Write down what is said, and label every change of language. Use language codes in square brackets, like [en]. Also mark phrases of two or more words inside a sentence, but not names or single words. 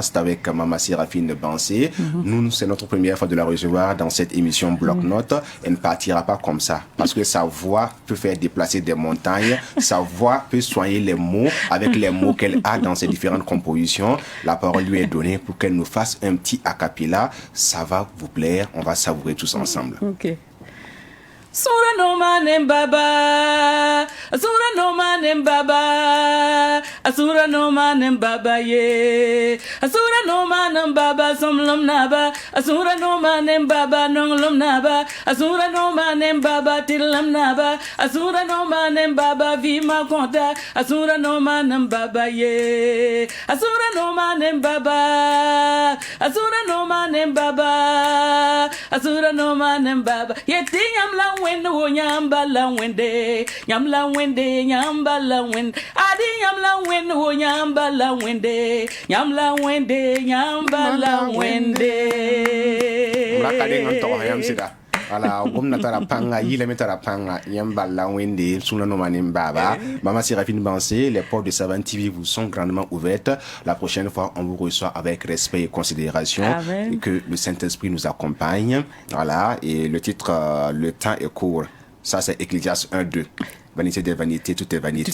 [fr] C'est avec Maman Séraphine Bansé. Nous, c'est notre première fois de la recevoir dans cette émission Bloc-Notes. Elle ne partira pas comme ça parce que sa voix peut faire déplacer des montagnes. Sa voix peut soigner les mots avec les mots qu'elle a dans ses différentes compositions. La parole lui est donnée pour qu'elle nous fasse un petit a cappella. Ça va vous plaire. On va savourer tous ensemble. [mos] Ok. Sura no manem baba, Asura no manem baba, Asura no manem baba ye, Asura no manem baba somlom naba, Asura no manem baba nonglom naba, Asura no manem baba tilam naba, Asura no manem baba vima konta, Asura no manem baba ye, Asura no manem baba, Asura no manem baba, Asura no manem baba, yetinyam la wende wo nyambala wende nyamla wende nyambala wende adi nyamla wende wo nyambala wende nyamla wende nyambala wende mrakade ngonto yam sida ala gomna tara panga yile metara panga nyambala wende suna no manim baba. [fr] Maman Séraphine Bansé, les portes de Savane TV vous sont grandement ouvertes. La prochaine fois on vous reçoit avec respect et considération. Amen. Et que le Saint-Esprit nous accompagne. Voilà, et le titre le temps est court. Ça c'est Ecclésiaste 1-2. Vanité des vanités, tout est vanité.